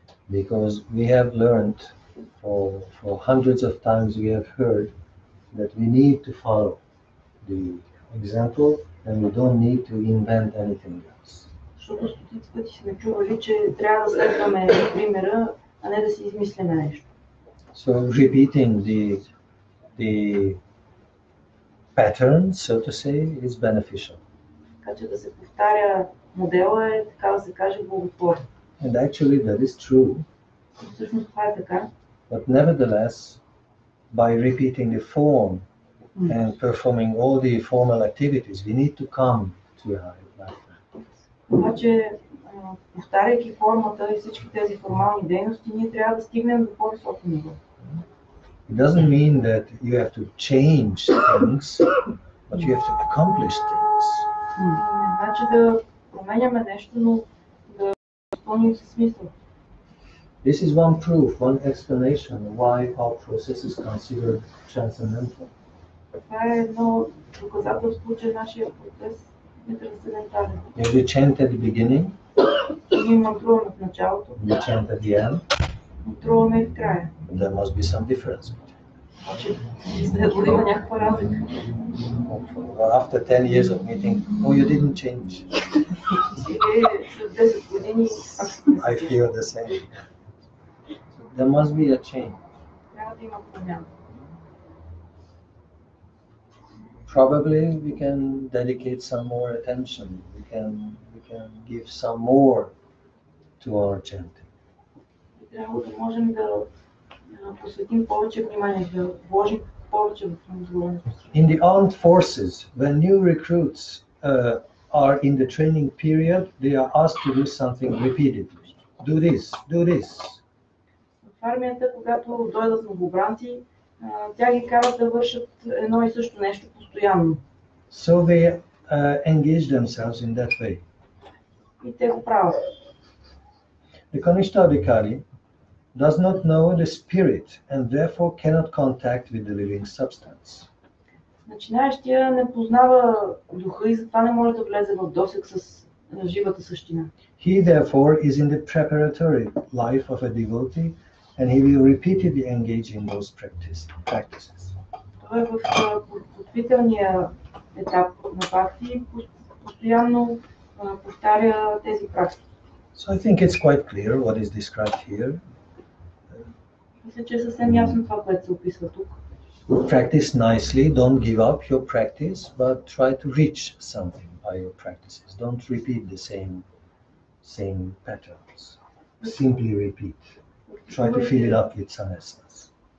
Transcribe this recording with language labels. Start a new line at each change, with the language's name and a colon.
English: Because we have learned for hundreds of times we have heard that we need to follow the example and we don't need to invent anything else.
Bulgarian: Защото стотици пъти сме чували, че трябва да следваме примера, а не да си измисляме нещо.
English: So repeating the pattern, so to say, is beneficial.
Bulgarian: Така че да се повтаря модела е, така да се каже, благотворно.
English: And actually that is true.
Bulgarian: Всъщност това е така.
English: But nevertheless, by repeating the form and performing all the formal activities, we need to come to a higher life.
Bulgarian: Обаче, повтаряйки формата и всички тези формални дейности, ние трябва да стигнем до по-високо ниво.
English: It doesn't mean that you have to change things, but you have to accomplish things.
Bulgarian: Не значи да променяме нещо, но да изпълним със смисъл.
English: This is one proof, one explanation why our process is considered transcendental.
Bulgarian: Това е едно доказателство, че нашия процес е трансцендентален.
English: If we chant at the beginning,
Bulgarian: ние мантруваме в началото,
English: we chant at the end,
Bulgarian: мантруваме и в края.
English: there must be some difference.
Bulgarian: Значи, следва да има някаква разлика.
English: After 10 years of meeting, oh, you didn't change.
Bulgarian: След 10 години,
English: I feel the same. There must be a change.
Bulgarian: трябва да има промяна.
English: probably we can dedicate some more attention. We can give some more to our chanting.
Bulgarian: Трябва да можем да посветим повече внимание, да вложим повече в разговорението.
English: In the armed forces, when new recruits are in the training period, they are asked to do something repeatedly. Do this, do this.
Bulgarian: В армията, когато дойдат новобранци, тя ги карат да вършат едно и също нещо постоянно.
English: So they engage themselves in that way.
Bulgarian: И те го правят.
English: The Kanishta Adhikari does not know the spirit and therefore cannot contact with the living substance.
Bulgarian: Начинаещия не познава духа и затова не може да влезе в досег с живата същина.
English: He therefore is in the preparatory life of a devotee and he will repeatedly engage in those practices.
Bulgarian: Той е в подготвителния етап на бхакти и постоянно повтаря тези практики.
English: So I think it's quite clear what is described here.
Bulgarian: Мисля, че е съвсем ясно това, което се описва тук.
English: Practice nicely, don't give up your practice, but try to reach something by your practices. Don't repeat the same patterns. Simply repeat. Try to fill it up with some essence.